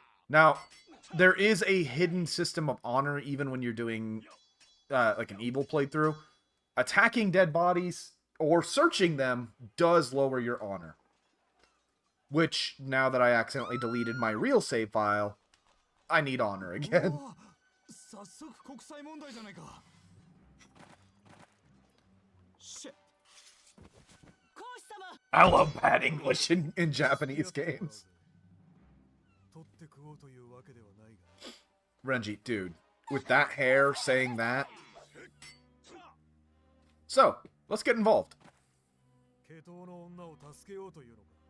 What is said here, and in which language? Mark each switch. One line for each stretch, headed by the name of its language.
English: Now, there is a hidden system of honor even when you're doing like an evil playthrough. Attacking dead bodies or searching them does lower your honor. Which, now that I accidentally deleted my real save file, I need honor again.
Japanese: おー早速国際問題じゃないか。シェ講師様
English: I love bad English in Japanese games.
Japanese: 取って食おうというわけではないが。
English: Renji, dude, with that hair saying that. So, let's get involved.
Japanese: 系統の女を助けようというのか。